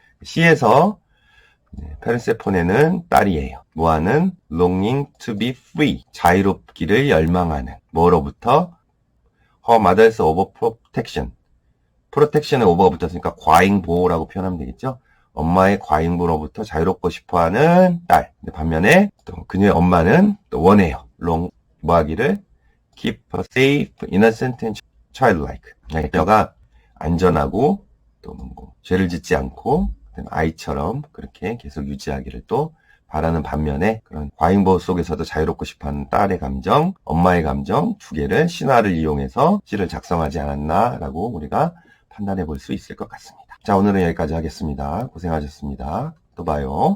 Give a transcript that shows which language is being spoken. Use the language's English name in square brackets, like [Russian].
[Korean] 시에서 페르세포네는 딸이에요. 뭐하는? [English] longing to be free, [Korean] 자유롭기를 열망하는. 뭐로부터? [English] her mother's overprotection. [Korean] 프로텍션에 오버가 붙었으니까 과잉보호라고 표현하면 되겠죠. 엄마의 과잉보호로부터 자유롭고 싶어하는 딸. 반면에 또 그녀의 엄마는 또 원해요. long 뭐하기를? [English] keep her safe, innocent, and childlike. [Korean] 그녀가 안전하고 또 죄를 짓지 않고 아이처럼 그렇게 계속 유지하기를 또 바라는 반면에 그런 과잉보호 속에서도 자유롭고 싶어하는 딸의 감정, 엄마의 감정 두 개를 신화를 이용해서 시를 작성하지 않았나라고 우리가 판단해 볼 수 있을 것 같습니다. 자, 오늘은 여기까지 하겠습니다. 고생하셨습니다. 또 봐요.